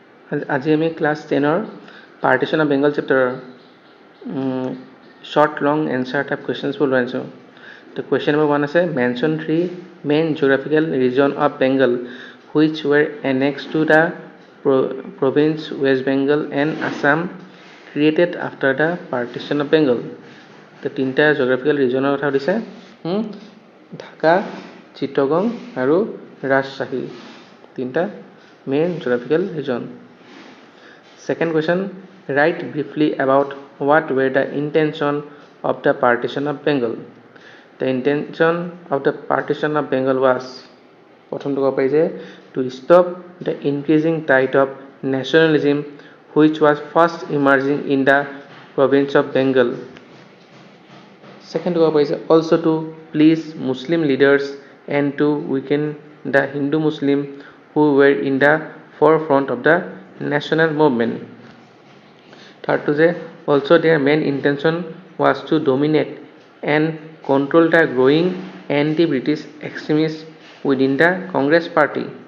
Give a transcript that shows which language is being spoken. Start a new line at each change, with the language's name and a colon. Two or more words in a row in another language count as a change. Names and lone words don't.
Assamese: আজি আমি ক্লাছ 10ৰ পাৰ্টিশ্যন অফ বেংগল চেপ্টাৰৰ
English: short long answer type questions
Assamese: বোৰ লৈ আনিছোঁ।
English: তো question number 1 আছে mention 3 main geographical region of Bengal which were annexed to the province West Bengal and Assam created after the partition of Bengal।
Assamese: তো তিনিটা
English: geographical region
Assamese: ৰ কথা দিছে ঢাকা, চিটাগং আৰু ৰাজশ্বাহী, তিনিটা
English: main geographical region। Second question, write briefly about what were the intention of the partition of Bengal। The intention of the partition of Bengal was
Assamese: প্ৰথমটো ক'ব পাৰি যে
English: to stop the increasing tide of nationalism which was first emerging in the province of Bengal। Second
Assamese: ক'ব পাৰি যে
English: also to please Muslim leaders and to weaken the Hindu Muslim who were in the forefront of the national movement। Third to say also their main intention was to dominate and control the growing anti-British extremists within the Congress party।